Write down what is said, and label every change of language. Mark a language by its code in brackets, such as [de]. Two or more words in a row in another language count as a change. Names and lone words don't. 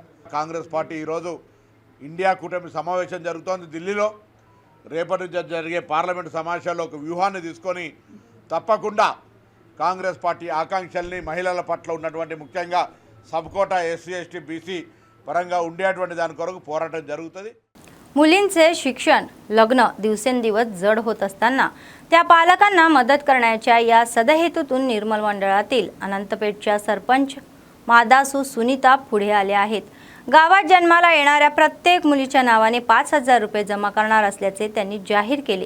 [te] కాంగ్రెస్ పార్టీ ఈరోజు ఇండియా కూటమి సమావేశం జరుగుతోంది ఢిల్లీలో. రేపటి నుంచి జరిగే పార్లమెంటు సమావేశాల్లో ఒక వ్యూహాన్ని తీసుకొని తప్పకుండా కాంగ్రెస్ పార్టీ ఆకాంక్షల్ని, మహిళల పట్ల ఉన్నటువంటి ముఖ్యంగా సబ్కోటా ఎస్సీ ఎస్టీ బీసీ పరంగా ఉండేటువంటి దాని కొరకు పోరాటం జరుగుతుంది. [mr] मुलींचे शिक्षण, लग्न दिवसेंदिवस जड होत असताना त्या पालकांना मदत करण्याच्या या सदहेतूतून निर्मल मंडळातील अनंतपेठच्या सरपंच मादासू सुनीता पुढे आले आहेत. गावात जन्माला येणाऱ्या प्रत्येक मुलीच्या नावाने 5,000 रुपये जमा करणार असल्याचे त्यांनी जाहीर केले.